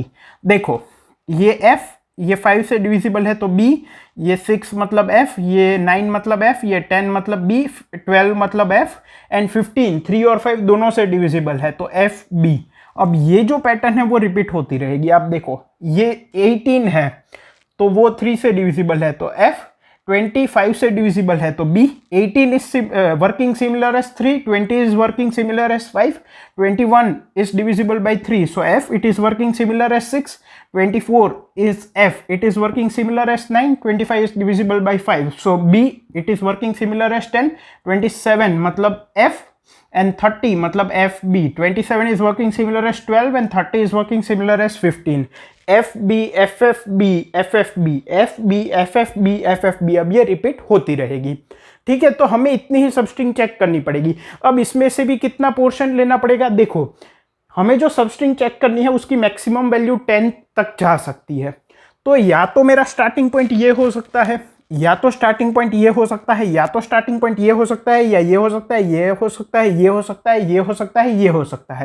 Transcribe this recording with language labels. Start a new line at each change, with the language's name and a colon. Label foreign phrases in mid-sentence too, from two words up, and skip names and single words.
Hindi: देखो ये f, ये 5 से डिविजिबल है तो b, ये 6 मतलब f, ये 9 मतलब f, ये 10 मतलब b, 12 मतलब f एंड 15 3 और 5 दोनों से डिविजिबल है तो f b। अब ये जो पैटर्न है वो रिपीट होती रहेगी। आप देखो ये 18 है तो वो 3 से डिविजिबल है तो f, 25 से डिविजिबल है तो b, 18
English: is working similar as
Hindi: 3, 20
English: is working similar as
Hindi: 5,
English: 21 is divisible by 3 so f it is working similar as 6, 24 is f it is working similar as 9, 25 is divisible by 5 so b it is working similar as 10, 27 मतलब f and 30 मतलब fb, 27 is working similar as 12 and 30 is working similar as 15, fb ffb ffb fb ffb ffb।
Hindi: अब ये रिपीट होती रहेगी। ठीक है, तो हमें इतनी ही
English: sub string
Hindi: चेक करनी पड़ेगी। अब इसमें से भी कितना पोर्शन लेना पड़ेगा, देखो हमें जो
English: sub string
Hindi: चेक करनी है उसकी
English: maximum value
Hindi: 10 तक जा सकती है। तो या तो मेरा
English: starting point
Hindi: ये हो सकता है, या तो
English: starting point
Hindi: ये हो सकता है, या तो
English: starting point
Hindi: ये हो सकता है, या ये हो सकता है, ये हो सकता है, ये हो सकता है, ये हो सकता है, ये हो सकता है।